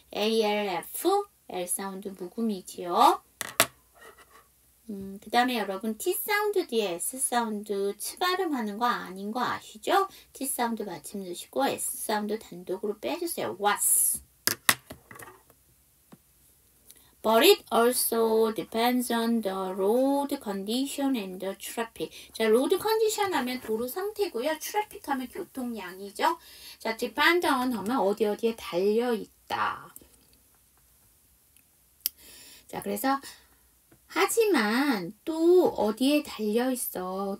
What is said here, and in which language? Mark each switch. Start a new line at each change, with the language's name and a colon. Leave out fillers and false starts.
Korean: ALF, L 사운드 묵음이지요. 그 다음에 여러분 T 사운드 뒤에 S 사운드 치 발음하는 거 아닌 거 아시죠? T 사운드 받침 넣으시고 S 사운드 단독으로 빼주세요.
English: was. But it also depends on the road condition and the traffic.
Korean: 자, road condition 하면 도로 상태고요. traffic 하면 교통량이죠. 자, depend on 하면 어디에 달려있다. 자, 그래서 하지만 또 어디에 달려있어.